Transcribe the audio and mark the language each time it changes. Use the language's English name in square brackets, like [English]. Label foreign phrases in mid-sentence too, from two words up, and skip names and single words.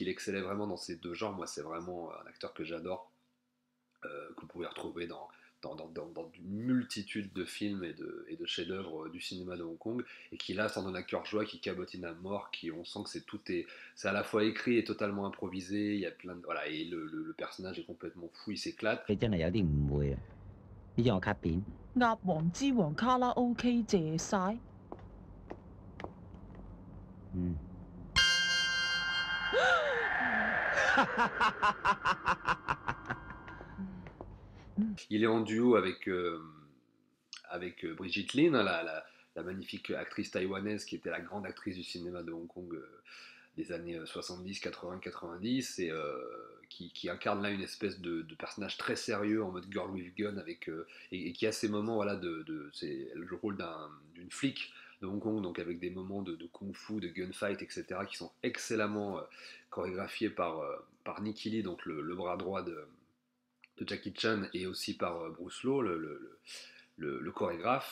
[French] Il excellait vraiment dans ces deux genres. Moi, c'est vraiment un acteur que j'adore, que vous pouvez retrouver dans une multitude de films et de chefs-d'œuvre du cinéma de Hong Kong, et qui là sont un cœur joie, qui cabotine à mort, qui on sent que c'est à la fois écrit et totalement improvisé. Il y a plein de voilà, et le personnage est complètement fou, il s'éclate. [Cantonese] 你真係有啲誤會啊！呢張我卡片，鴨王之王卡拉 OK 謝晒。嗯， [French] Il est en duo avec Brigitte Lin, hein, la magnifique actrice taïwanaise qui était la grande actrice du cinéma de Hong Kong des années 70, 80, 90, et qui incarne là une espèce de personnage très sérieux en mode Girl with Gun, et qui a ces moments, voilà, c'est le rôle d'une flic de Hong Kong, donc avec des moments de kung-fu, de gunfight, etc., qui sont excellemment chorégraphiés par Nicky Lee, donc le bras droit de Jackie Chan, et aussi par Bruce Lau, le chorégraphe.